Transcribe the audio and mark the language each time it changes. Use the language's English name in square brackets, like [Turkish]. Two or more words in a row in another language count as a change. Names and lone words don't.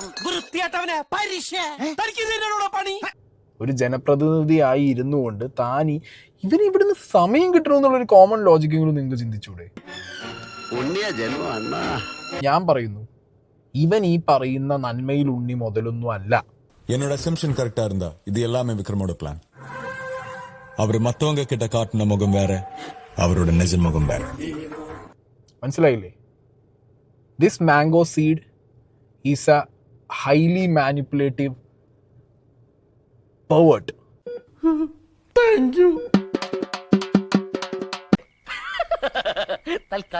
[Malayalam] ഒരു ജനപ്രതിനിധിയായി ഇരുന്നു കൊണ്ട് താനി ഇവന് ഇവിടുന്ന് സമയം കിട്ടണമെന്നുള്ളൊരു [English] common logic-enkilum [Malayalam] നിങ്ങൾക്ക് ചിന്തിച്ചൂടെ? ഞാൻ പറയുന്നു, ഇവൻ ഈ പറയുന്ന നന്മയിൽ ഉണ്ണി മുതലൊന്നും അല്ല. [Tamil] என்னோட [English] assumption correct-a [Tamil] இருந்தா இது எல்லாமே விக்ரமோட பிளான். அவர் மத்தவங்க கிட்ட காட்டின முகம் வேற, அவரோட நிஜ முகம் வேற. [Malayalam] മനസ്സിലായില്ലേ? [English] this mango seed is a highly manipulative pervert. [Malayalam] തൽക്കാലം ഇത്രയും മതി.